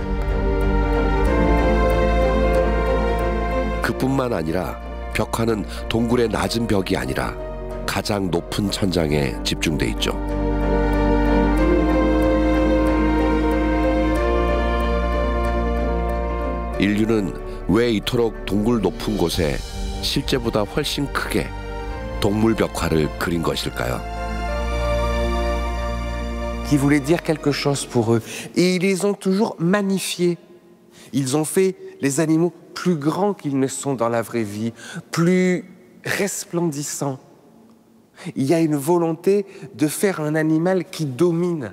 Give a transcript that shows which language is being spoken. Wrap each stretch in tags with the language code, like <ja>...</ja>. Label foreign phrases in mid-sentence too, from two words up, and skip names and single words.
<ko>그뿐만 아니라 벽화는 동굴의 낮은 벽이 아니라 가장 높은 천장에 집중돼 있죠. 인류는 왜 이토록 동굴 높은 곳에 실제보다 훨씬 크게 동물 벽화를 그린 것일까요?</ko> <fr>Qui voulait dire quelque chose pour eux. Et ils les ont toujours magnifiés. Ils ont fait les animaux plus grands qu'ils ne sont dans la vraie vie, plus resplendissants. Il y a une volonté de faire un animal qui domine.</fr>